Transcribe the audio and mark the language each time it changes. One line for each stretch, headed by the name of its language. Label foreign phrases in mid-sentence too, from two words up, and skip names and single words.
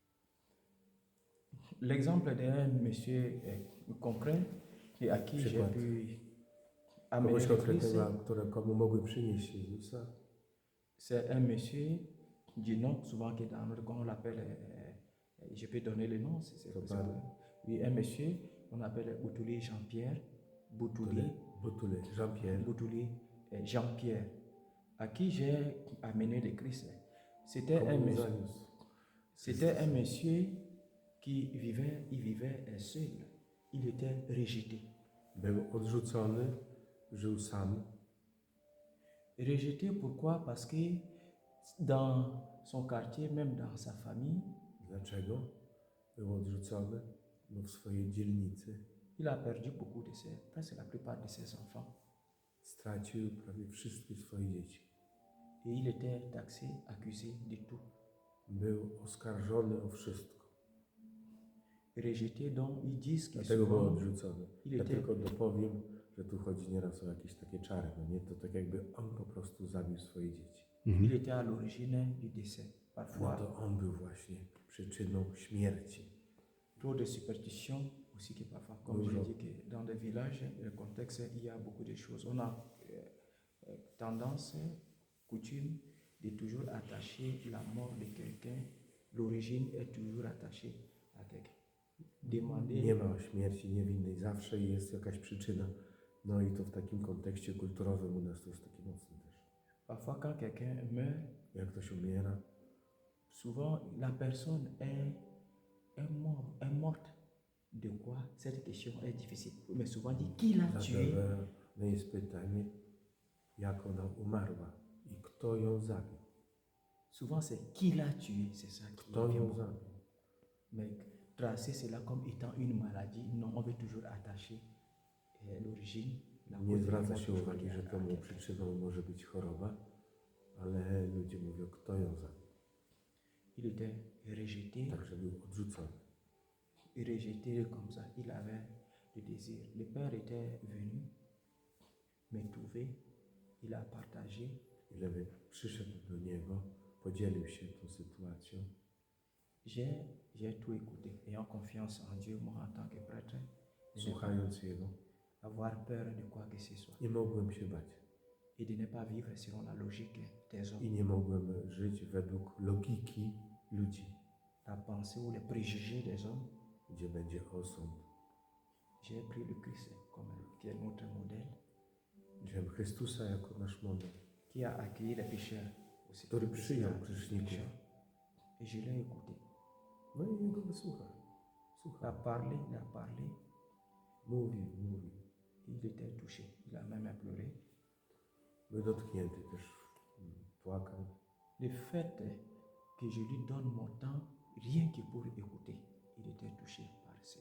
French: L'exemple d'un monsieur concret et à qui j'ai
Polish: Przykład.
French: pu amener
Polish: Kogoś
French: le Christ,
Polish: konkretnego, komu mogłem przynieść Jezusa,
French: c'est un monsieur du nom, souvent que dans notre on l'appelle, je peux donner le nom, c'est
Polish: To
French: possible.
Polish: pan
French: Oui, un monsieur, on appelle Boutouli Jean-Pierre, Boutouli,
Polish: Butule, Jean-Pierre,
French: Boutouli Jean-Pierre, à qui j'ai amené le Christ. C'était un
Polish: komu
French: monsieur,
Polish: zaniósł.
French: c'était un monsieur qui vivait seul. Il était rejeté.
Polish: Był odrzucony, żył sam.
French: Rejeté pourquoi? Parce que dans son quartier, même dans sa famille,
Polish: Dlaczego? Był odrzucony, bo w swojej dzielnicy
French: il a perdu beaucoup de presque la plupart de ses enfants.
Polish: stracił prawie wszystkie swoje dzieci.
French: Et il était taxé, accusé de tout.
Polish: Był oskarżony o wszystko.
French: Rejeté, donc ils disent que
Polish: Dlatego był
French: souvent,
Polish: odrzucony.
French: il
Polish: Ja
French: était,
Polish: tylko dopowiem, że tu chodzi nieraz o jakieś takie czary, no nie? To tak jakby on po prostu zabił swoje dzieci.
French: il était à l'origine du décès.
Polish: No
French: Parfois,
Polish: to on był właśnie przyczyną śmierci.
French: trop de superstitions aussi que parfois, comme je l'ai dit, que dans des villages, le contexte, il y a beaucoup de choses. On a tendance, coutume, de toujours attacher la mort de quelqu'un. L'origine est toujours attachée à quelqu'un. Demander,
Polish: Nie ma śmierci niewinnej, zawsze jest jakaś przyczyna. No i to w takim kontekście kulturowym u nas to jest takie mocne też.
French: parfois quand quelqu'un meurt,
Polish: Jak ktoś umiera,
French: souvent la personne est morte. De quoi? Cette question est difficile. Mais souvent dit, qui l'a tué?
Polish: zadawane jest pytanie, jak ona umarła i kto ją zabił.
French: Souvent c'est qui l'a tué, c'est ça qui
Polish: Kto
French: vient.
Polish: ją zabił.
French: Mais tracer cela comme étant une maladie, non, on veut toujours attacher l'origine. La
Polish: Nie
French: cause de la
Polish: zwraca
French: mort
Polish: się
French: toujours
Polish: uwagi,
French: liée
Polish: że
French: à
Polish: temu
French: quelqu'un.
Polish: przyczyną może być choroba, ale ludzie mówią, kto ją zabił.
French: Il était rejeté,
Polish: Także był odrzucony.
French: rejeté comme ça. Il avait le désir. Le père était venu me trouver, il a partagé.
Polish: I Lewy przyszedł do niego, podzielił się tą sytuacją.
French: J'ai tout écouté, ayant confiance en Dieu, moi en tant que prêtre, de ne
Polish: Słuchając jego,
French: pas avoir peur de quoi que ce soit
Polish: nie mogłem się bać.
French: et de ne pas vivre selon la logique des hommes,
Polish: I nie mogłem żyć według logiki ludzi,
French: la pensée ou les préjugés des hommes.
Polish: gdzie będzie osąd.
French: J'ai pris le Christ comme qui est notre modèle.
Polish: Wziąłem Chrystusa jako nasz model,
French: qui a accueilli les pécheurs, aussi,
Polish: który
French: aussi
Polish: przyjął
French: les
Polish: grzeszników.
French: pécheurs. Et je l'ai écouté.
Polish: No i jego wysłuchał.
French: Il a
Polish: Słuchał.
French: parlé.
Polish: Mówił.
French: Il était touché. Il a même pleuré.
Polish: Był dotknięty też. Płakał.
French: Le fait que je lui donne mon temps, rien que pour écouter, il était touché par cela.